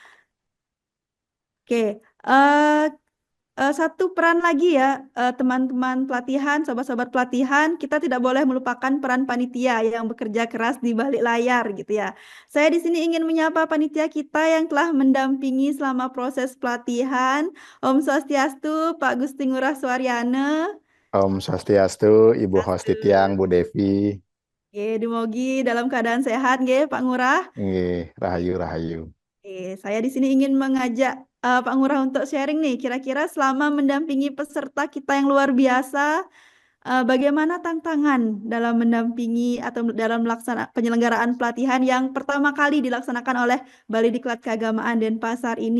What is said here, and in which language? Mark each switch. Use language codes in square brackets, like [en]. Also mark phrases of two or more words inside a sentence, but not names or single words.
[id] Oke, satu peran lagi ya, teman-teman pelatihan, sobat-sobat pelatihan, kita tidak boleh melupakan peran panitia yang bekerja keras di balik layar gitu ya. Saya di sini ingin menyapa panitia kita yang telah mendampingi selama proses pelatihan. [sa] Om Swastiastu, [id] Pak Gusti Ngurah Suaryana. [sa] Om Swastiastu, [id] Ibu host Titiang, Bu Devi. Dumogi dalam keadaan sehat nggih, Pak Ngurah. Rahayu. Saya di sini ingin mengajak Pak Ngurah untuk sharing nih, kira-kira selama mendampingi peserta kita yang luar biasa, bagaimana tantangan dalam mendampingi atau dalam penyelenggaraan pelatihan yang pertama kali dilaksanakan oleh Bali Diklat Keagamaan Denpasar ini?